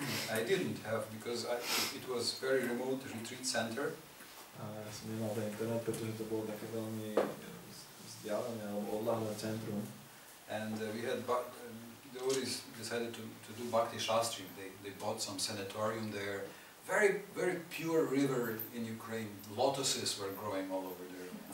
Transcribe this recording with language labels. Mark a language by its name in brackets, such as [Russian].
[English] I didn't have because it was very remote retreat center. [Slovak] A ja som nemal ten internet, pretože to bolo také veľmi vzdialené alebo odľahlé centrum. [English] And we had devotees decided to do Bhakti Shastri. They bought some sanatorium there. Very, very pure river in Ukraine. Lotuses were growing all over there.